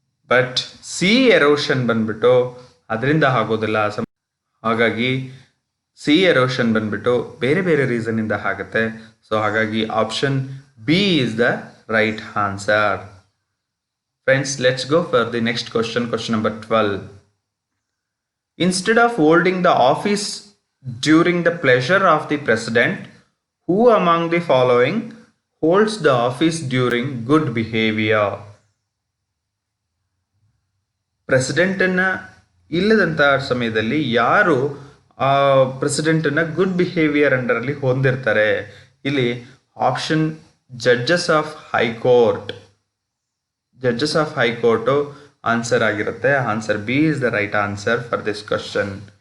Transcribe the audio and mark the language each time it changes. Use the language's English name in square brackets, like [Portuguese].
[Kannada] But C erosion ಬಂದ್ಬಿಟ್ಟು ಅದರಿಂದ ಆಗೋದಿಲ್ಲ. ಹಾಗಾಗಿ ಸಿ ಎರೋಷನ್ ಬಂದ್ಬಿಟ್ಟು ಬೇರೆ ಬೇರೆ ರೀಸನ್ ಇಂದ ಆಗುತ್ತೆ. ಸೊ ಹಾಗಾಗಿ [English] Option B is the right answer. Friends, let's go for the next question number 12. Instead of holding the office during the pleasure of the president, who among the following holds the office during good behavior? [Kannada] ಪ್ರೆಸಿಡೆಂಟನ್ನ ಇಲ್ಲದಂಥ ಸಮಯದಲ್ಲಿ ಯಾರು ಪ್ರೆಸಿಡೆಂಟನ್ನ good behaviour ಅಂಡರಲ್ಲಿ ಹೊಂದಿರ್ತಾರೆ? [English] ಇಲ್ಲಿ option judges of high court. [Kannada] Judges of high court answer ಆಗಿರುತ್ತೆ. [English] Answer B is the right answer for this question.